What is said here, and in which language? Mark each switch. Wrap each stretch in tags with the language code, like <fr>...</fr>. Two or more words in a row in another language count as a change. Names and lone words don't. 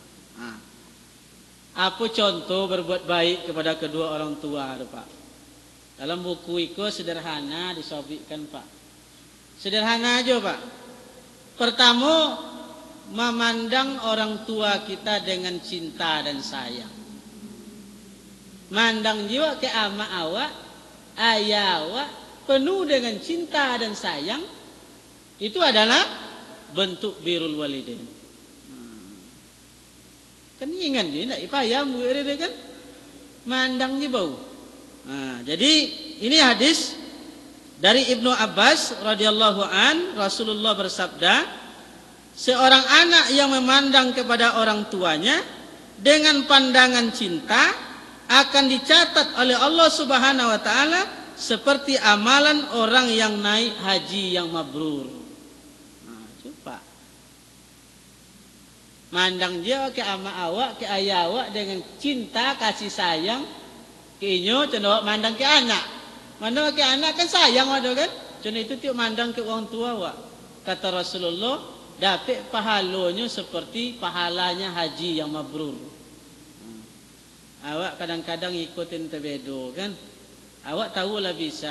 <id>Apa contoh berbuat baik kepada kedua orang tua, Pak? Dalam buku itu sederhana disobikkan, Pak. Sederhana aja, Pak. Pertama, memandang orang tua kita dengan cinta dan sayang.</id> <min>Mandang jiwa ke ama awak, ayah awak penuh dengan cinta dan sayang.</min> <id>Itu adalah bentuk</id> <ar>بر الوالدين.</ar> <min>Kan ingat je nak ipayam dia kan mandang je bau.</min> <id>Jadi ini hadis dari Ibnu Abbas</id> <ar>رضي الله عن,</ar> <id>Rasulullah bersabda, seorang anak yang memandang kepada orang tuanya dengan pandangan cinta akan dicatat oleh Allah</id> <ar>سبحانه وتعالى</ar> <id>seperti amalan orang yang naik haji yang mabrur.</id> <min>Coba mandang dia ke ama awak, ke ayah awak dengan cinta kasih sayang, ke inyo cenderung mandang ke anak. Mandang ke anak kan sayang ada kan?</min> <id>Cenderung itu tiap mandang ke orang tua awak. Kata Rasulullah, dapat pahalanya seperti pahalanya haji yang mabrur.</id> <min>Awak kadang-kadang ikutin tebedo kan? Awak tahulah bisa.</min>